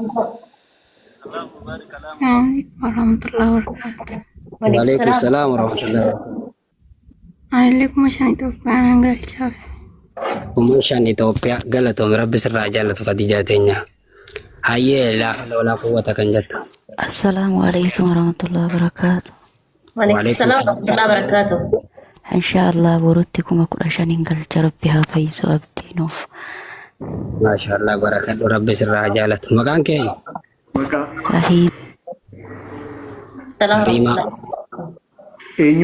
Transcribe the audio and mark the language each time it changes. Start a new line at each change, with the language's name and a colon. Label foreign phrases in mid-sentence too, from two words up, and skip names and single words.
Arabic: ورحمة الله وبركاته. وعليكم السلام ورحمة الله وبركاته.
Oromo: Ani 5,000 Itoophiyaa nan galchaa. 5,000 Itoophiyaa galatoom rabbi sirraa jaalatu Khadija teenya. Hayyee
Arabic: لا قوة
Oromo: kan jettu.
Arabic: السلام عليكم ورحمة الله وبركاته. وعليكم السلام ورحمة الله وبركاته.
Oromo: Inshaallah borutti 15,000 galcha rabbi haa fayyisu abdiinuuf. Maashaallah barakadhu rabbi sirraa jaalatu. Maqaan kee? Rahiim. Kariima. Eenyu?